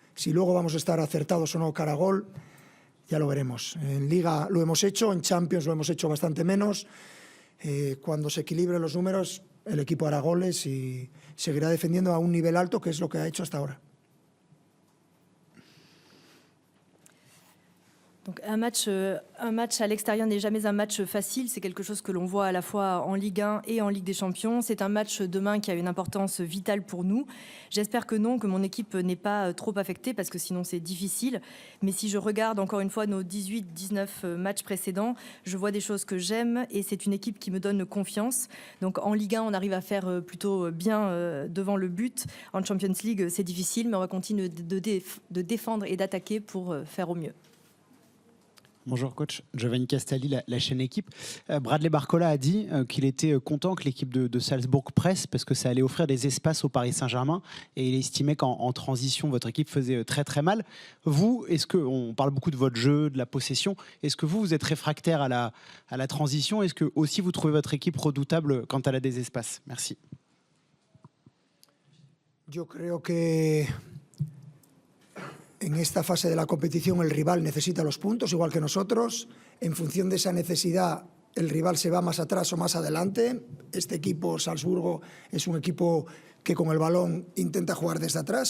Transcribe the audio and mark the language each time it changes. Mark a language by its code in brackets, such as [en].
[es] Si luego vamos a estar acertados o no cara a gol, ya lo veremos. En Liga lo hemos hecho, en Champions lo hemos hecho bastante menos. Cuando se equilibren los números, el equipo hará goles y seguirá defendiendo a un nivel alto, que es lo que ha hecho hasta ahora. [fr] Donc un match à l'extérieur n'est jamais un match facile. C'est quelque chose que l'on voit à la fois en Ligue 1 et en Ligue des Champions. C'est un match demain qui a une importance vitale pour nous. J'espère que non, que mon équipe n'est pas trop affectée parce que sinon c'est difficile. Mais si je regarde encore une fois nos 18-19 matchs précédents, je vois des choses que j'aime et c'est une équipe qui me donne confiance. Donc en Ligue 1, on arrive à faire plutôt bien devant le but. En Champions League, c'est difficile, mais on va continuer de défendre et d'attaquer pour faire au mieux. Bonjour coach, Giovanni Castelli, la chaîne Équipe. Bradley Barcola a dit qu'il était content que l'équipe de Salzbourg presse parce que ça allait offrir des espaces au Paris Saint-Germain et il estimait qu'en transition, votre équipe faisait très très mal. Vous, on parle beaucoup de votre jeu, de la possession, est-ce que vous êtes réfractaire à la transition? Est-ce que aussi vous trouvez votre équipe redoutable quand elle a des espaces? Merci. [es] Yo creo que en esta fase de la competición el rival necesita los puntos, igual que nosotros. En función de esa necesidad, el rival se va más atrás o más adelante. Este equipo, Salzburgo, es un equipo que con el balón intenta jugar desde atrás.